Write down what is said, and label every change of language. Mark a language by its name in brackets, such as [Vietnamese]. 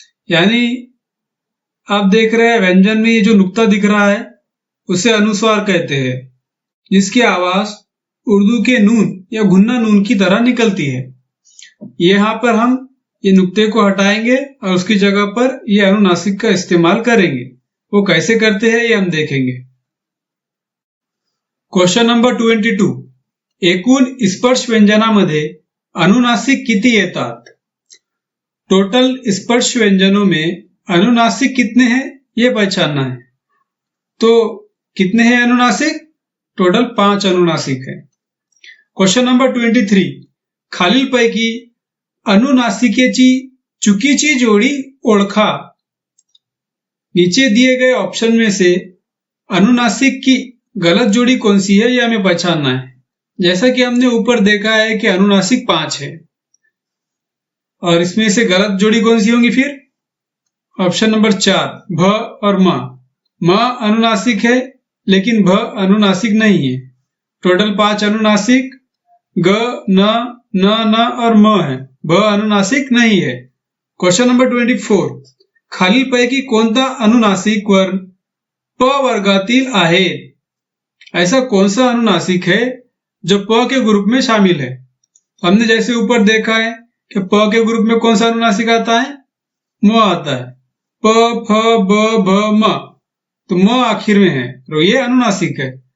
[Hindi] यानी आप देख रहे हैं व्यंजन में ये जो नुक्ता दिख रहा है उसे अनुस्वार कहते हैं, जिसकी आवाज उर्दू के नून या गुन्ना नून की तरह निकलती है। यहाँ पर हम ये नुक्ते को हटाएंगे और उसकी जगह पर ये अनुनासिक का इस्तेमाल करेंगे। वो कैसे करते हैं ये हम देखेंगे। [Marathi] क्वेश्चन नंबर 22, एकूण स्पर्श व्यंजनामध्ये अनुनासिक किती येतात? [Hindi] टोटल स्पर्श व्यंजनों में अनुनासिक कितने हैं ये पहचानना है। तो कितने हैं अनुनासिक? टोटल 5 अनुनासिक है। [Marathi] क्वेश्चन नंबर 23, खालीलपैकी अनुनासिकेची चुकीची जोड़ी ओळखा। [Hindi] नीचे दिए गए ऑप्शन में से अनुनासिक की गलत जोड़ी कौन सी है ये हमें पहचानना है। जैसा कि हमने ऊपर देखा है कि अनुनासिक 5 है, और इसमें से गलत जोड़ी कौन सी होंगी फिर? ऑप्शन नंबर 4 भ और म अनुनासिक है लेकिन भ अनुनासिक नहीं है। टोटल 5 अनुनासिक ग, न और म है, भ अनुनासिक नहीं है। [Marathi] क्वेश्चन नंबर 24 खालीलपैकी कोणता अनुनासिक वर्ण प वर्गातील आहे? [Hindi] ऐसा कौन सा अनुनासिक है जो प के ग्रुप में शामिल है? हमने जैसे ऊपर देखा है कि प के ग्रुप में कौन सा अनुनासिक आता है? म आता है। प, फ, ब, भ, म, तो म आखिर में है, तो ये अनुनासिक है।